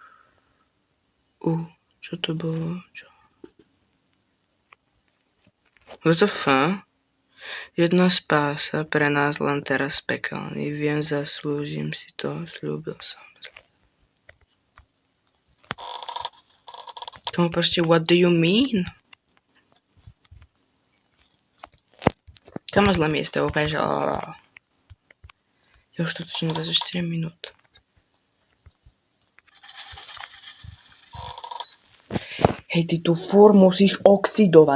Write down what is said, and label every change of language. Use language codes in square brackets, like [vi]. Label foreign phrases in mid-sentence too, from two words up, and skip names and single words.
[sk] Čo to bolo? Čo? [en] What the fuck? [sk] Jedna spása pre nás len teraz pekelný. Viem, zaslúžim si to, sľúbil som. Tomu proste, [en] what do you mean? [sk] Kamo, zlé miesto, úplne, že... Ja už to točím 24 minút. Hej, ty tu furt musíš oxidovať.